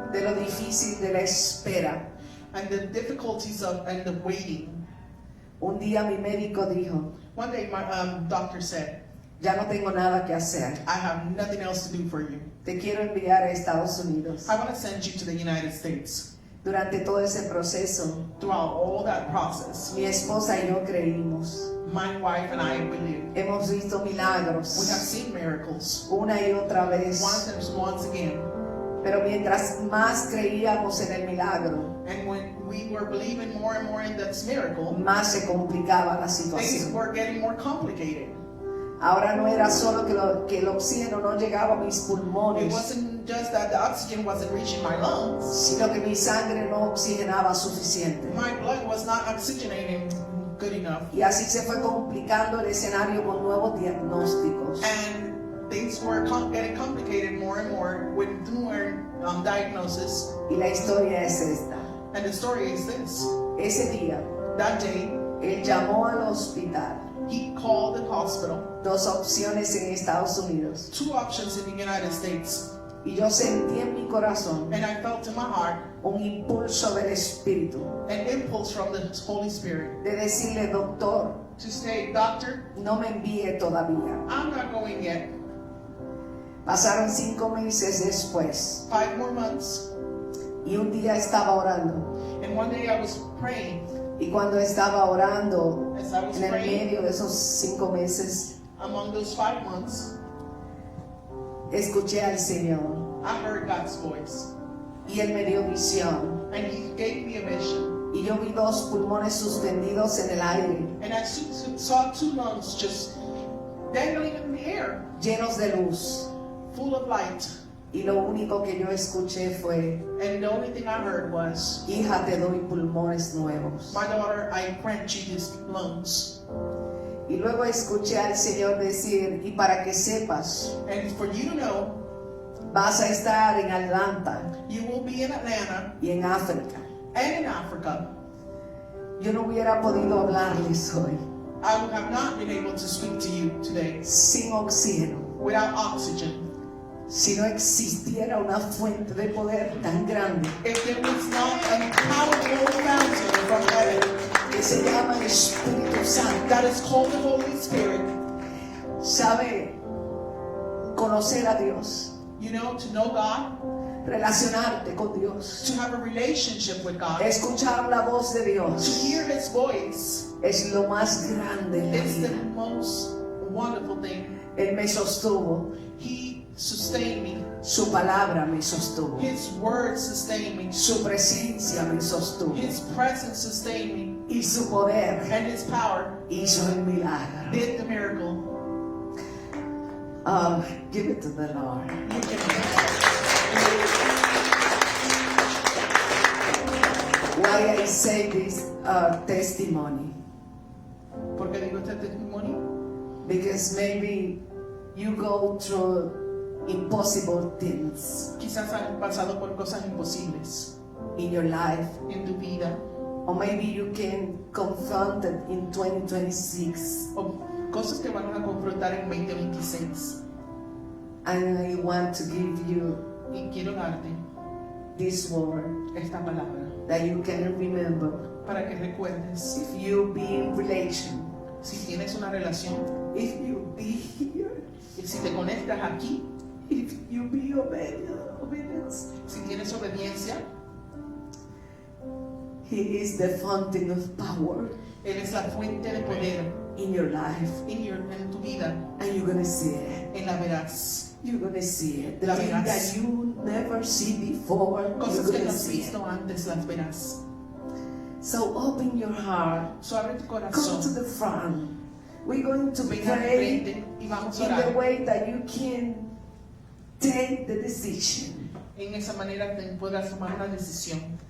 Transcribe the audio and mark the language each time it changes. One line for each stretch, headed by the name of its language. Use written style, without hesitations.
Spanish: de lo difícil de la espera,
English: and the difficulties of and the waiting,
Spanish: Un día mi médico dijo,
English: One day my doctor said,
Spanish: ya no tengo nada que hacer.
English: I have nothing else to do for you.
Spanish: Te quiero enviar a Estados Unidos.
English: I want to send you to the United States.
Spanish: Durante todo ese proceso,
English: Throughout all that process,
Spanish: mi esposa y yo creímos.
English: my wife and I believe.
Spanish: Hemos visto
English: We have
Spanish: milagros
English: seen miracles
Spanish: una y otra vez.
English: once again.
Spanish: Pero mientras más creíamos en el milagro,
English: And when we were believing more and more in this miracle,
Spanish: más se complicaba la
English: things
Spanish: situación.
English: were getting more complicated.
Spanish: Ahora no era solo que el oxígeno no llegaba a mis
English: It
Spanish: pulmones,
English: wasn't just that the oxygen wasn't reaching my lungs.
Spanish: sino que mi sangre no oxigenaba suficiente.
English: My blood was not oxygenating good enough.
Spanish: Y así se fue complicando el escenario con nuevos diagnósticos.
English: And things were getting complicated more and more with newer diagnosis.
Spanish: Y la historia es esta.
English: And the story is this.
Spanish: Ese día,
English: That day,
Spanish: él llamó al hospital.
English: he called the hospital.
Spanish: Dos opciones en Estados Unidos.
English: Two options in the United States.
Spanish: Y yo sentí en mi corazón
English: And I felt in my heart
Spanish: un impulso del Espíritu
English: an impulse from the Holy Spirit
Spanish: de decirle, doctor,
English: to say, Doctor,
Spanish: no me envíe todavía.
English: I'm not going yet.
Spanish: Pasaron 5 meses después
English: 5 more months.
Spanish: y un día estaba orando.
English: And one day I was praying.
Spanish: Y cuando estaba orando,
English: As I was
Spanish: en el
English: praying
Spanish: medio de esos 5 meses,
English: among those 5 months,
Spanish: escuché al Señor
English: I heard God's voice.
Spanish: y Él me dio visión.
English: And He gave me a vision.
Spanish: Y yo vi 2 pulmones suspendidos en el aire,
English: And I saw 2 lungs just dangling in the air,
Spanish: llenos de luz.
English: full of light.
Spanish: Y lo único que yo escuché fue,
English: And the only thing I heard was,
Spanish: hija, te doy pulmones nuevos.
English: My daughter, I grant you these lungs.
Spanish: Y luego escuché al Señor decir, y para que sepas,
English: And for you to know,
Spanish: vas a estar en Atlanta
English: you will be in Atlanta
Spanish: y en África.
English: and in Africa.
Spanish: Yo no hubiera podido hablarles hoy
English: I would have not been able to speak to you today
Spanish: sin oxígeno.
English: without oxygen.
Spanish: Si no existiera una fuente de poder tan grande
English: If there was not a powerful fountain from heaven
Spanish: que se llama el Espíritu Santo,
English: that is called the Holy Spirit,
Spanish: sabe conocer a Dios,
English: you know, to know God,
Spanish: relacionarte con Dios,
English: to have a relationship with God,
Spanish: escuchar la voz de
English: to
Spanish: Dios,
English: hear His voice,
Spanish: es lo más grande en la
English: it's the
Spanish: vida.
English: most wonderful thing.
Spanish: Él me sostuvo,
English: He sustained me.
Spanish: su palabra me sostuvo,
English: His word sustained me.
Spanish: su presencia me sostuvo
English: His presence sustained me.
Spanish: y su poder
English: And His power
Spanish: hizo el milagro.
English: did the miracle. Give it to the Lord. You can Why I say this testimony?
Spanish: Porque digo este testimonio.
English: Because maybe you go through impossible things
Spanish: Quizás han pasado por cosas imposibles
English: in your life,
Spanish: en tu vida.
English: or maybe you can confront it in 2026.
Spanish: O cosas que van a confrontar en 2026.
English: And I want to give you
Spanish: Y quiero darte
English: this word
Spanish: esta palabra
English: that you can remember.
Spanish: para que recuerdes,
English: If you be in relation,
Spanish: si tienes una relación,
English: if you be here,
Spanish: y si te conectas aquí,
English: if you be obedience,
Spanish: si tienes obediencia,
English: He is the fountain of power
Spanish: Él es la fuente de poder
English: in your life,
Spanish: en tu vida,
English: and you're gonna see it.
Spanish: en la verás.
English: You're gonna see it. The
Spanish: La
English: thing
Spanish: verás.
English: that you never see before, you're
Spanish: Cosas que no
English: gonna
Spanish: has
English: see it.
Spanish: visto antes las verás.
English: So open your heart.
Spanish: So abre tu
English: Come to
Spanish: corazón,
English: the front. We're going to
Spanish: ven al
English: pray
Spanish: frente y vamos a
English: in the
Spanish: orar.
English: way that you can take the decision
Spanish: En esa manera te podrás tomar una decisión.